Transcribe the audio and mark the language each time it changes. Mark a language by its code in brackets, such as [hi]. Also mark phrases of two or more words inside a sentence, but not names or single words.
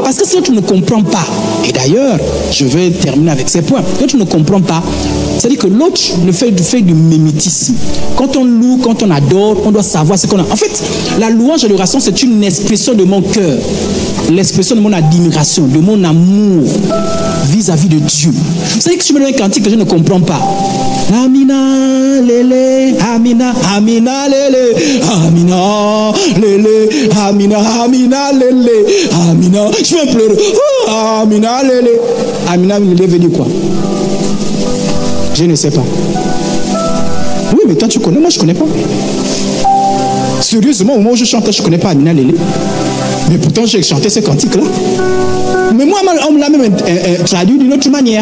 [fr] Parce que si l'autre ne comprend pas, et d'ailleurs, je vais terminer avec ces points, l'autre ne comprend pas, c'est-à-dire que l'autre ne fait du mimétisme. Quand on loue, quand on adore, on doit savoir ce qu'on a. En fait, la louange et l'adoration, c'est une expression de mon cœur, l'expression de mon admiration, de mon amour vis-à-vis de Dieu. C'est-à-dire que si je me donne un cantique que je ne comprends pas, [ln] Amina, lele, Amina, Amina, lele, Amina, lele, Amina, Amina, lele, Amina. [fr] Je vais pleurer. [ln] Oh, Amina, lele. Amina, [fr] lele veut dire quoi? Je ne sais pas. Oui, mais toi tu connais, moi je ne connais pas. Sérieusement, au moment où je chante, je ne connais pas [ln] Amina, lele. [fr] Mais pourtant, j'ai chanté ce cantique-là. Mais moi, on me l'a même traduit d'une autre manière.